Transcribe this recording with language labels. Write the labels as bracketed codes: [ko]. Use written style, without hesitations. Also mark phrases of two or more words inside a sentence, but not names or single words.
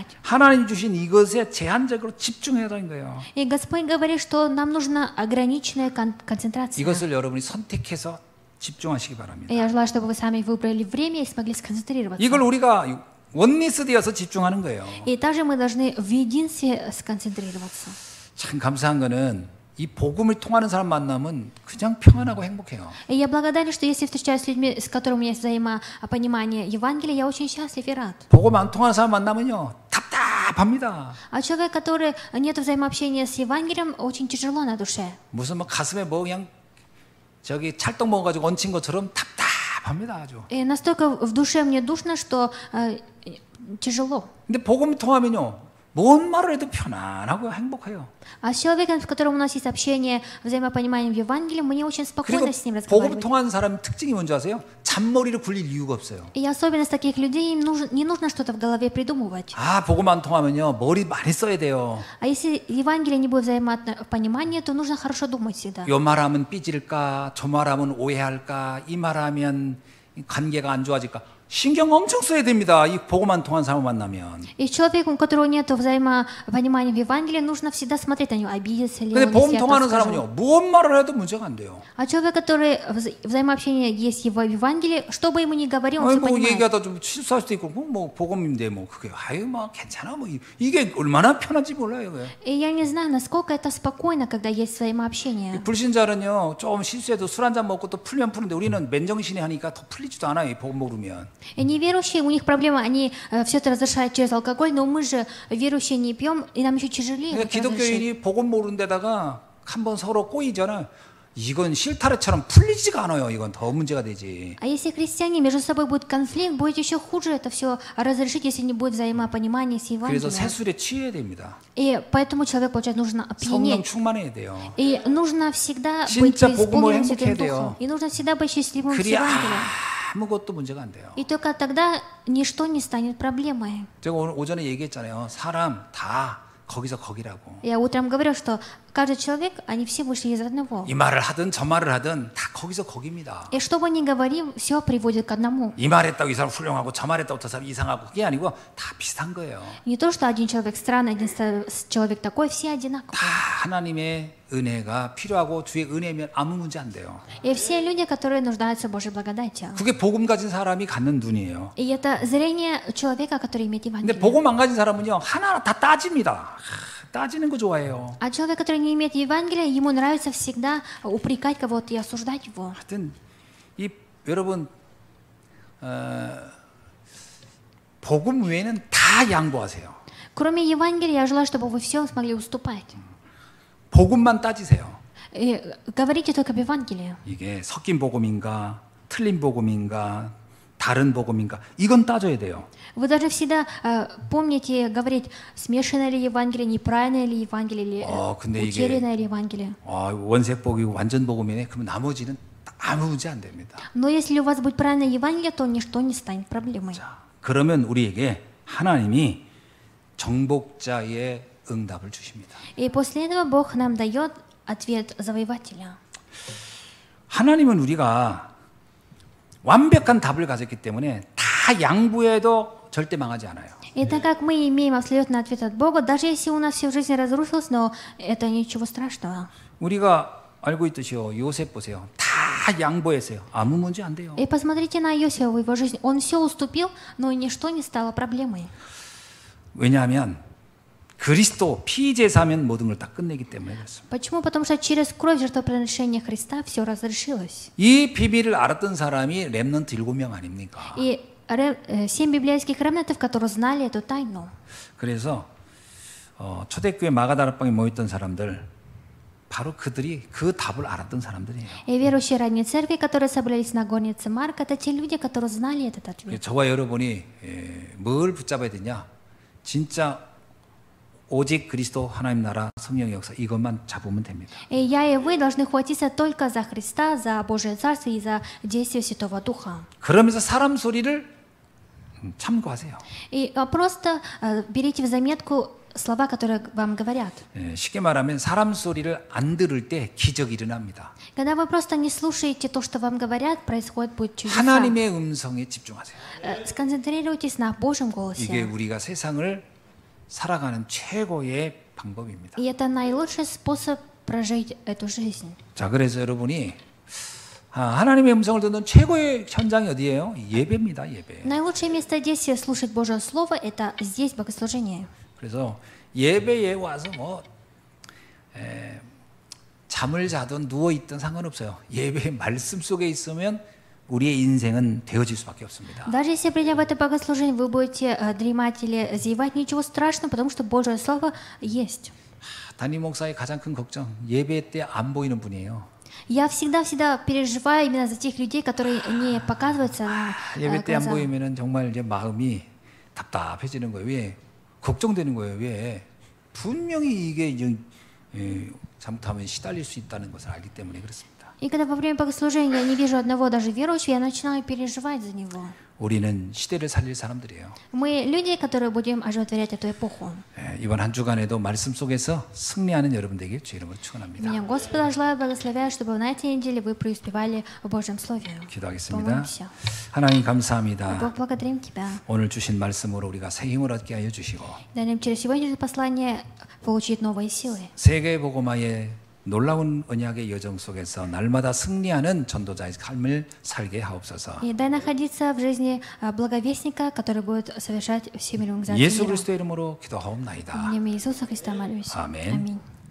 [ko] 하나님 주신 이것에 제한적으로 집중해야 되는 거예요. [ru] И Господь говорит, что нам нужна ограниченная концентрация. [ko] 이것을 여러분이 선택해서 집중하시기 바랍니다. [ru] И я желаю, чтобы вы сами выбрали время и смогли сконцентрироваться. [ko] 이걸 우리가 원리스 되어서 집중하는 거예요. [ru] И также мы должны в единстве сконцентрироваться. [ko] 참 감사한 거는 이 복음을 통하는 사람 만나면 그냥 평안하고 행복해요. [ru] И я благодарна, что если встречаюсь с людьми, с которыми у меня есть взаимопонимание Евангелия, я очень счастлив и рад. [ko] 복음 안 통하는 사람 만나면요 답답합니다. [ru] А человек, который нет взаимообщения с Евангелием, очень тяжело на душе. [ko] 무슨 뭐 가슴에 뭐 그냥 저기 찰떡 먹어가지고 얹힌 것처럼 답답합니다 아주. [ru] И настолько в душе мне душно, что тяжело. [ko] 근데 복음 통하면요 뭔 말을 해도 편안하고 행복해요. [ru] А с человеком, с которым у нас есть общение, взаимопонимание в Евангелии, мне очень [ko] 그리고 [ru] спокойно с ним [ko] 복음 [ru] разговаривать. [ko] 통한 사람 특징이 뭔지 아세요? 잔머리를 굴릴 이유가 없어요. [ru] И особенность таких людей, им не нужно что-то в голове придумывать. [ko] 아 복음 안 통하면요 머리 많이 써야 돼요. [ru] А если Евангелие не будет взаимопонимания, то нужно хорошо думать всегда. [ko] 요 말하면 삐질까, 저 말하면 오해할까, 이 말하면 관계가 안 좋아질까. 신경 엄청 써야 됩니다. 이 복음만 통한 사람 만나면. [ru] И человеку, у которого нет взаимопонимания в Евангелии, нужно всегда смотреть на него, обидится ли [ko] 근데 [ru] он, [ko] 복음 [ru] если я [ko] 통하는 [ru] то скажу. [ko] 사람은요, 무슨 말을 해도 문제가 안 돼요. [ru] А человек, который взаимообщение есть его в Евангелии, что бы ему ни говорил, он [ko] 아니 [ru] все [ko] 뭐 [ru] понимает. [ko] 얘기하다 좀 실수할 수도 있고, 뭐 복음인데 뭐 그게 아유 뭐 괜찮아 뭐 이게 얼마나 편한지 몰라요. 그게. [ru] И я не знаю, насколько это спокойно, когда есть взаимообщение. [ko] 불신자는요, 좀 실수해도 술 한잔 먹고 또 풀면 푸는데 우리는 맨정신에 하니까 더 풀리지도 않아요. 이 복음 모르면. [ru] И неверующие, у них проблема, они все это разрешают через алкоголь, но мы же, верующие, не пьем, и нам еще тяжелее [ko] 그러니까 [ru] это разрешить. [ko] 기독교인이 복음 모르는 데다가 한번 서로 꼬이잖아. 이건 실타래처럼 풀리지가 않아요. 이건 더 문제가 되지. [ru] А если христиане между собой будет конфликт, будет еще хуже это все разрешить, если не будет взаимопонимания с [ko] 그래서 [ru] Евангелием. [ko] 새술에 취해야 됩니다. [ru] И поэтому человек, получается, нужно [ko] 성령 [ru] опьянеть. [ko] 충만해야 돼요. [ru] И нужно всегда быть [ko] 진짜 복음을 [ru] преисполненным Святым [ko] 행복해야 돼요. [ru] Духом. И нужно всегда быть счастливым с [ko] 그래야 [ru] Евангелием. [ko] 아무것도 문제가 안 돼요. [ru] И только тогда ничто не станет проблемой. [ko] 제가 오늘 오전에 얘기했잖아요. 사람 다 거기서 거기라고. [ru] Я утром говорил, что каждый человек, они все вышли из одного. [ko] 이 말을 하든 저 말을 하든 다 거기서 거기입니다. [ru] И что бы ни говорим, все приводит к одному. [ko] 이 말했다고 이 사람 훌륭하고 저 말했다고 저 사람 이상하고 그게 아니고 다 비슷한 거예요. [ru] Не то, что один человек странный, один человек такой, все одинаковые. [ko] 다 하나님의 은혜가 필요하고 주의 은혜면 아무 문제 안 돼요. [ru] И все люди, которые нуждаются в Божьей благодати. [ko] 그게 복음 가진 사람이 갖는 눈이에요. [ru] И это зрение человека, который имеет [ko] 근데 [ru] Евангелие. [ko] 복음 안 가진 사람은요 하나하나 다 따집니다. 따지는 거 좋아해요. [ru] А человек, который не имеет Евангелия, ему нравится всегда упрекать кого-то и осуждать его. [ko] 하여튼 이 여러분 복음 외에는 다 양보하세요. [ru] Кроме Евангелия, я желаю, чтобы вы все смогли уступать. [ko] 복음만 따지세요. [ru] И говорите только об Евангелии. [ko] 이게 섞인 복음인가, 틀린 복음인가, 다른 복음인가, 이건 따져야 돼요. [ru] Вы должны всегда помните говорить, смешанное ли Евангелие, неправильное ли Евангелие, или [ko] 근데 이게- [ru] утерянное ли Евангелие. [ko] 원색 복이고 완전 복음이네. 그러면 나머지는 아무 문제 안 됩니다. [ru] Но если у вас будет правильное Евангелие, то ничто не станет проблемой. [ko] 자, 그러면 우리에게 하나님이 정복자의 응답을 주십니다. [ru] И после этого Бог нам дает ответ завоевателя. [ko] 하나님은 우리가 완벽한 답을 가졌기 때문에 다 양보해도 절대 망하지 않아요. [ru] И так как мы имеем абсолютный ответ от Бога, даже если у нас все в жизни разрушилось, но это ничего страшного. [ko] 우리가 알고 있듯이요. 요셉 보세요. 다 양보했어요. 아무 문제 안 돼요. [ru] И посмотрите на Иосифа в его жизни. Он все уступил, но ничто не стало проблемой. [ko] 왜냐하면 그리스도 피제사면 모든 걸 다 끝내기 때문에 그렇습니다. [ru] Почему? Потому что через кровь жертвоприношения Христа все разрешилось. [ko] 이 비밀을 알았던 사람이 렘넌트 7명 아닙니까? [ru] И 7 библейских ремнантов, которые знали эту тайну. [ko] 그래서 초대교회 마가다락방에 모였던 사람들 바로 그들이 그 답을 알았던 사람들이에요. [ru] И верующие ранней церкви, которые собрались на горнице Марка, это те люди, которые знали этот ответ. [ko] 저와 여러분이 뭘 붙잡아야 되냐? 진짜 오직 그리스도 하나님 나라 성령의 역사 이것만 잡으면 됩니다. [ru] И я и вы должны хватиться только за Христа, за Божие Царство и за действие Святого Духа. [ko] 그러면서 사람 소리를 참고하세요. [ru] И просто берите в заметку слова, которые вам говорят. [ko] 쉽게 말하면 사람 소리를 안 들을 때 기적이 일어납니다. [ru] Когда вы просто не слушаете то, что вам говорят, происходит будет чудеса. [ko] 하나님의 음성에 집중하세요. [ru] Сконцентрируйтесь на Божьем [ko] 이게 [ru] голосе. [ko] 우리가 세상을 살아가는 최고의 방법입니다. [ru] И это наилучший способ прожить эту жизнь. [ko] 자, 그래서 여러분이 하나님의 음성을 듣는 최고의 현장이 어디예요? 예배입니다. 예배. [ru] Наилучшее место действия слушать Божье Слово – это здесь, богослужение. [ko] 그래서 예배에 와서 잠을 자든 누워 있든 상관없어요. 예배의 말씀 속에 있으면 우리의 인생은 되어질 수밖에 없습니다. [ru] Даже если, придя в это богослужение, вы будете дремать или зевать, ничего страшного, потому что Божье Слово есть. [ko] 담임 목사의 가장 큰 걱정, 예배 때 안 보이는 분이에요. [ru] Я всегда переживаю именно за тех людей, которые не показываются на [ko] 예배 때 안 [ru] глаза. [ko] 보이면은 정말 이제 마음이 답답해지는 거예요. 왜? 걱정되는 거예요. 왜? 분명히 이게 잘못하면 시달릴 수 있다는 것을 알기 때문에 그렇습니다. [ru] И когда во время богослужения я не вижу одного даже верующего, я начинаю переживать за него. [ko] 우리는 시대를 살릴 사람들이에요. [ru] Мы люди, которые будем оживотворять эту эпоху. [ko] 이번 한 주간에도 말씀 속에서 승리하는 여러분 되길 주 이름으로 축원합니다. [ru] Меня Господа желаю благословляю, чтобы на этой неделе вы преуспевали в Божьем Слове. [ko] 기도하겠습니다. [ru] Помолимся. [ko] 하나님 감사합니다. [ru] Бог, благодарим Тебя. [ko] 오늘 주신 말씀으로 우리가 새 힘을 얻게 하여 주시고 [ru] Дай нам через сегодняшнее послание получить новые силы. [ko] 세계 복음화의 놀라운 언약의 여정 속에서 날마다 승리하는 전도자의 삶을 살게 하옵소서. [ru] И дай находиться в жизни благовестника, который будет совершать всемирную [ko] 예수 [ru] мира. [ko] 그리스도의 이름으로 기도하옵나이다. [ru] В имя Иисуса Христа молюсь. [ko] 아멘. [ru] Аминь.